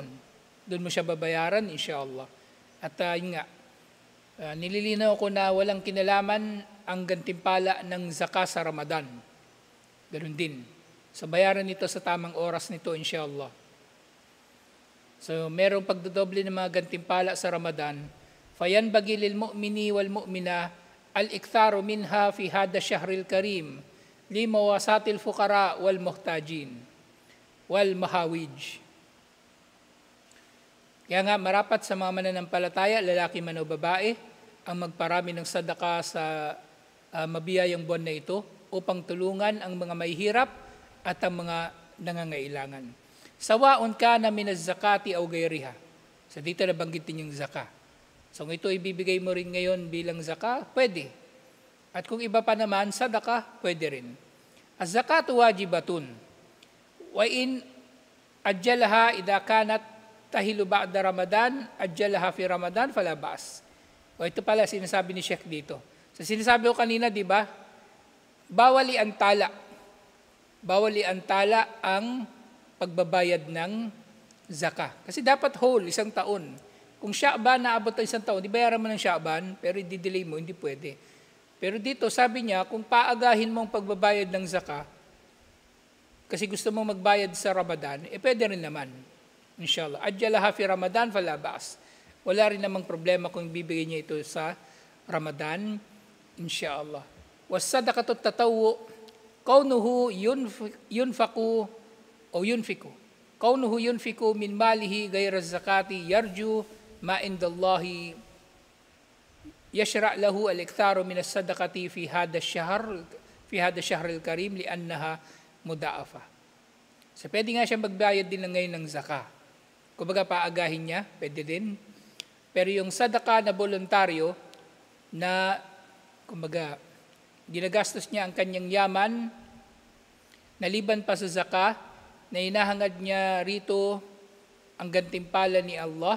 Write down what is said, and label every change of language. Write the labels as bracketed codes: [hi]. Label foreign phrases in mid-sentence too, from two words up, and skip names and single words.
[tl] Doon mo siya babayaran, [ar] إن شاء الله. [tl] At yun nga, nililinaw ko na walang kinalaman ang gantimpala ng zaka sa Ramadan. Ganun din. So bayaran nito sa tamang oras nito, [ar] إن شاء الله. [tl] So merong pagdodoble ng mga gantimpala sa Ramadan. [ar] فينبغي للمؤمن والمؤمنة الإكثار منها في هذا الشهر الكريم لمواساة الفقراء والمحتاجين والمحاويج. [tl] Kaya nga marapat sa mga mananampalataya, lalaki man o babae, ang magparami ng sadaka sa mabiyayang buwan na ito upang tulungan ang mga mahihirap at ang mga nangangailangan. [ar] سواء كان من الزكاة أو غيرها. [tl] So dito nabanggitin yung zaka. So kung ito ibibigay mo rin ngayon bilang zaka, pwede. At kung iba pa naman, sadaka, pwede rin. [ar] الزكاة واجبة. وإن عجلها إذا كانت تحل بعد رمضان، عجلها في رمضان، فلا بأس. [tl] O ito pala sinasabi ni Sheikh dito. So sinasabi ko kanina, di ba? Bawal iantala. Bawal iantala ang pagbabayad ng zaka. Kasi dapat whole, isang taon. Kung Sha'ban naabot ng isang taon, di bayaran mo ng Sha'ban, pero i-delay mo, hindi pwede. Pero dito sabi niya, kung paagahin mong pagbabayad ng zaka, kasi gusto mong magbayad sa Ramadan, pwede rin naman. [ar] إن شاء الله. عجلها في رمضان فلا بأس. [tl] Wala rin namang problema kung bibigay niya ito sa Ramadan, [ar] إن شاء الله. والصدقة تطوع كونه ينفق o ينفق. كونه ينفق من ماله غير الزكاة يرجو ما عند الله يشرع له الإكثار من الصدقة في هذا الشهر الكريم لأنها مضاعفة. [tl] So pwede nga siya magbayad din ngayon ng zaka. Kumbaga paagahin niya, pwede din. Pero yung sadaka na voluntaryo na kumbaga ginagastos niya ang kanyang yaman, naliban pa sa zaka, na hinahangad niya rito ang gantimpala ni Allah.